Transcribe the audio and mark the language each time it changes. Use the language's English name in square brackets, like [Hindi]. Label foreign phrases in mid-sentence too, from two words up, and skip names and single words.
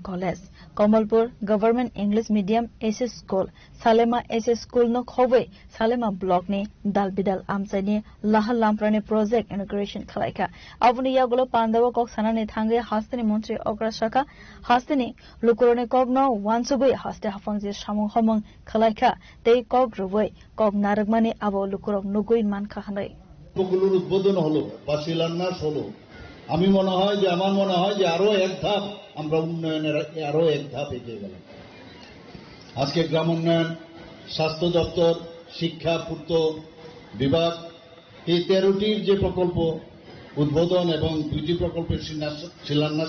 [Kok Borok] college Kamalpur government English medium SS school Salema SS school no khowei Salema block ni dalbidal amsani lahal lamprani [English] project inauguration [Kok Borok] khalaika avni yagulo pandawa kok sanani thange hastini mantri okra shaka hastini lukurone kogno wansugui haste hafangje samung homong khalaika tei kog ruboi kog naragmani abo lukurok nugui মান খাহানাই [Bangla] গুলোর উদ্বোধন হলো বা শিলান্যাস হলো আমি মনে হয় যে আমার মনে হয় যে আরো এক ধাপ আমরা উন্নয়নের আরো এক ধাপ এগিয়ে গেলাম আজকে গ্রাম উন্নয়ন স্বাস্থ্য দপ্তর শিক্ষা পূর্ত বিভাগ এই 13টির যে প্রকল্প উদ্বোধন এবং 2টি প্রকল্পের শিলান্যাস